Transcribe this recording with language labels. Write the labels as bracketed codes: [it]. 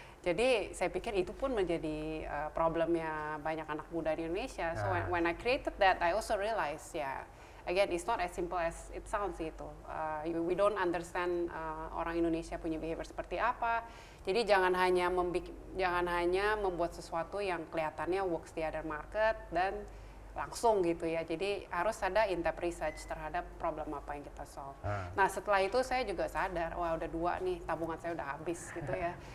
[id] Jadi saya pikir itu pun menjadi problemnya banyak anak muda di Indonesia. [en] So when I created that, I also realized again it's not as simple as it sounds gitu. We don't understand [id] orang Indonesia punya behavior seperti apa. Jadi jangan hanya membuat sesuatu yang kelihatannya works di [en] other market [id] dan langsung gitu ya. Jadi harus ada in-depth research terhadap problem apa yang kita solve. Nah setelah itu saya juga sadar, wah udah 2 nih, tabungan saya udah habis gitu ya.